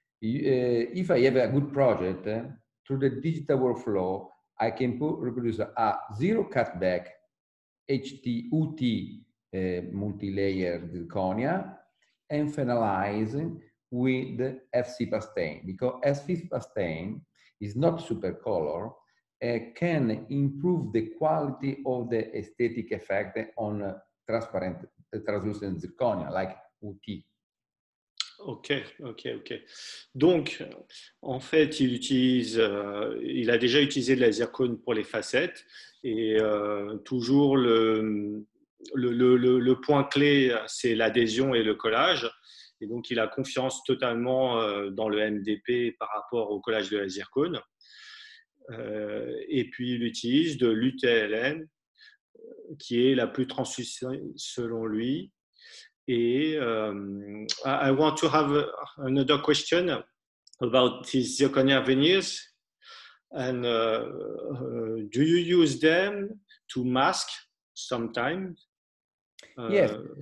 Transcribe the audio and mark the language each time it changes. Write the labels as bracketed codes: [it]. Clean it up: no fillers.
[en] If I have a good project, through the digital workflow, I can reproduce a zero cutback UT multi-layer zirconia and finalize with FC pastain, because FC pastain is not super color, can improve the quality of the aesthetic effect on transparent, translucent zirconia, like UT. Ok. [fr] Donc, en fait, il a déjà utilisé de la zircone pour les facettes et toujours le point clé, c'est l'adhésion et le collage. Et donc, il a confiance totalement dans le MDP par rapport au collage de la zircone. Et puis, il utilise de l'UTLN, qui est la plus translucente selon lui. [en] Et I want to have another question about these zirconia veneers. And do you use them to mask sometimes? Yes.